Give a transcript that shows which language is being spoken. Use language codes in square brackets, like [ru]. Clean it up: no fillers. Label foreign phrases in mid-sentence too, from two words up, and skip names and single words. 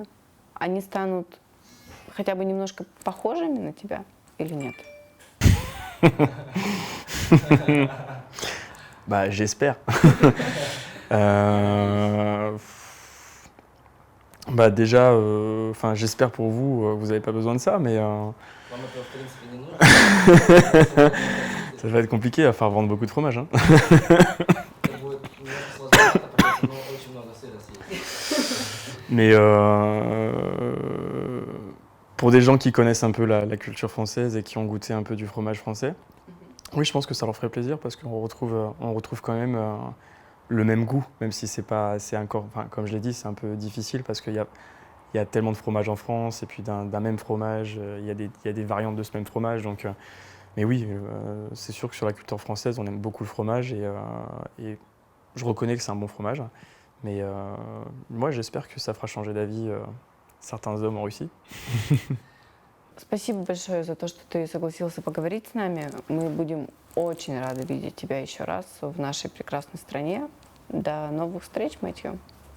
[ru] Они станут хотя бы немножко похожими на тебя или нет? [fr] Bah, j'espère. Bah déjà, enfin, j'espère pour vous, vous n'avez pas besoin de ça, mais [ru] Вам этого, в принципе, не нужно. [fr] ça va être compliqué à faire vendre beaucoup de fromage, hein. [ru] Это будет немножко сложновато, потому что очень много сыра съесть. [fr] Mais pour des gens qui connaissent un peu la culture française et qui ont goûté un peu du fromage français, oui, je pense que ça leur ferait plaisir parce qu'on retrouve quand même le même goût, même si c'est encore, enfin, comme je l'ai dit, c'est un peu difficile parce qu'il y a tellement de fromages en France et puis d'un même fromage, il y a des variantes de ce même fromage. Donc, mais oui, c'est sûr que sur la culture française, on aime beaucoup le fromage et je reconnais que c'est un bon fromage. Mais moi, j'espère que ça fera changer d'avis certains hommes en Russie. [ru] Спасибо большое за то, что ты согласился поговорить с нами. Мы будем очень рады видеть тебя еще раз в нашей прекрасной стране. До новых встреч, Мэтью.